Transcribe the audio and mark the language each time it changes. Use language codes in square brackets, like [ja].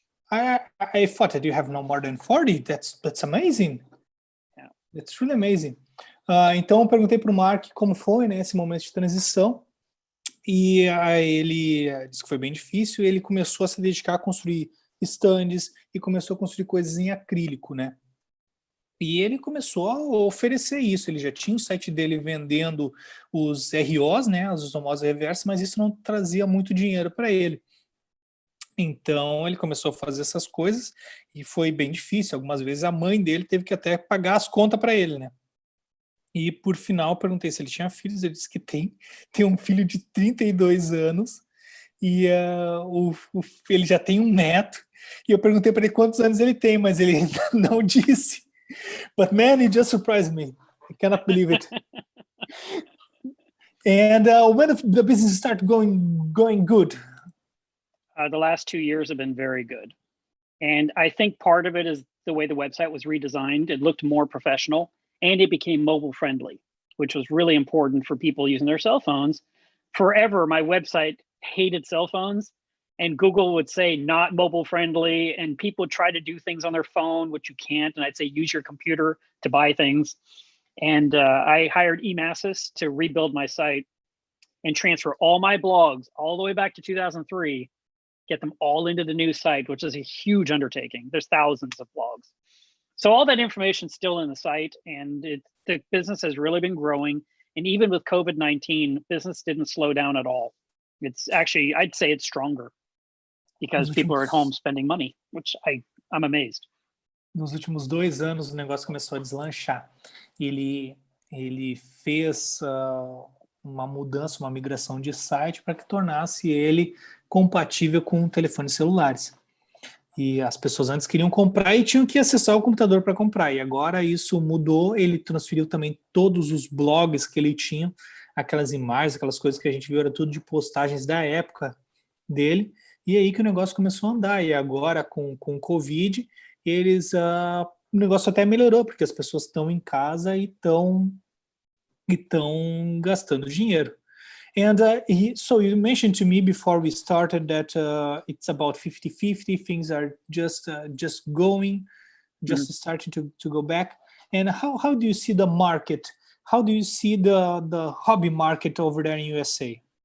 [en] I thought that you have no more than 40. That's amazing. Yeah. That's really amazing. [pt] Então, eu perguntei para o Mark como foi, né, esse momento de transição. E aí ele disse que foi bem difícil. E ele começou a se dedicar a construir estandes e começou a construir coisas em acrílico, né? E ele começou a oferecer isso. Ele já tinha o site dele vendendo os ROs, né, as osmoses reversas, mas isso não trazia muito dinheiro para ele. Então ele começou a fazer essas coisas e foi bem difícil. Algumas vezes a mãe dele teve que até pagar as contas para ele, né? E por final eu perguntei se ele tinha filhos. Ele disse que tem um filho de 32 anos e ele já tem um neto. E eu perguntei para ele quantos anos ele tem, mas ele não disse. [en] But man, it just surprised me. I cannot believe it. And when the business started going good? The last 2 years have been very good. And I think part of it is the way the website was redesigned. It looked more professional and it became mobile friendly, which was really important for people using their cell phones. Forever, my website hated cell phones, and Google would say not mobile friendly, and people would try to do things on their phone, which you can't. And I'd say use your computer to buy things. And I hired Emasis to rebuild my site and transfer all my blogs all the way back to 2003, get them all into the new site, which is a huge undertaking. There's thousands of blogs. So all that information's still in the site, and the business has really been growing. And even with COVID-19, business didn't slow down at all. It's actually, I'd say it's stronger because people are at home spending money, which I'm amazed. [pt] Nos últimos 2 anos, o negócio começou a deslanchar. Ele fez uma mudança, uma migração de site para que tornasse ele compatível com telefones celulares. E as pessoas antes queriam comprar e tinham que acessar o computador para comprar. E agora isso mudou, ele transferiu também todos os blogs que ele tinha, aquelas imagens, aquelas coisas que a gente viu, era tudo de postagens da época dele. E aí que o negócio começou a andar. E agora, com o Covid, o negócio até melhorou, porque as pessoas estão em casa e estão gastando dinheiro. [en] And so you mentioned to me before we started that it's about 50-50. Things are just going, starting to go back. And how do you see the market? How do you see the hobby market over there in USA?